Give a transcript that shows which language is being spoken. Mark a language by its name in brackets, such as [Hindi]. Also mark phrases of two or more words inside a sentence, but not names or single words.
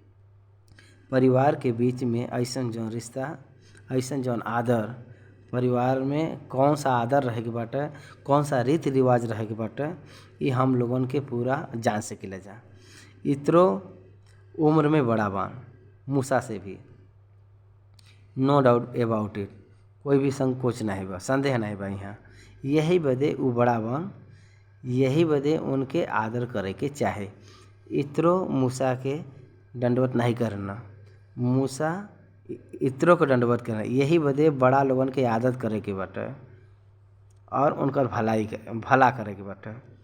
[Bhojpuri] परिवार के बीच में ऐसन जौन रिश्ता, ऐसन जौन आदर, परिवार में कौन सा आदर रहे के बाटे, कौन सा रीति रिवाज रहे के बाटे, ये हम लोगन के पूरा जान सकेला जा। इत्रो उम्र में बड़ा बान मूसा से भी, [English] No doubt about it. [Bhojpuri] कोई भी संकोच नहीं बा, संदेह नहीं बा यहाँ। यही बदे उ बड़ा बान, यही बदे उनके आदर करे के चाहे। इत्रो मूसा के दंडवत नहीं करना, मूसा इत्रो को दंडवत करना। यही बदे बड़ा लोगन के आदत करे के बाटे और उनकर भला करे के बाटे।